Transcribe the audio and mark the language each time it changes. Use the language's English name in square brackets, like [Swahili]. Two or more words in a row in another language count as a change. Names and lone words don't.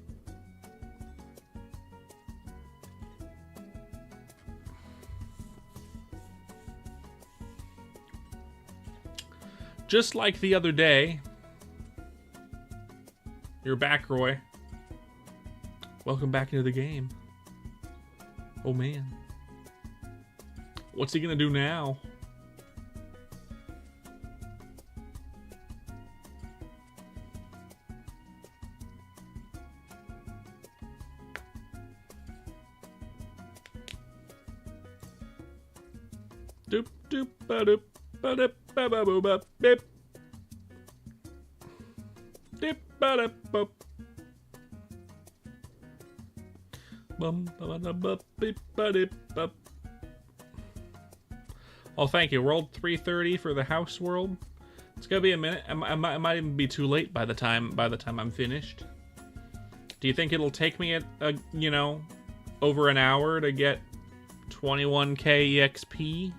[English] Just like the other day. You're back, Roy. Welcome back into the game. Oh man. What's he gonna do now? Doop doop ba doop ba doop ba ba boo ba beep. Dip ba da bop. Bum ba da bop beep ba dip bop. Oh, thank you. World 330 for the house world. It's gonna be a minute. I might even be too late by the time I'm finished. Do you think it'll take me you know, over an hour to get 21k EXP?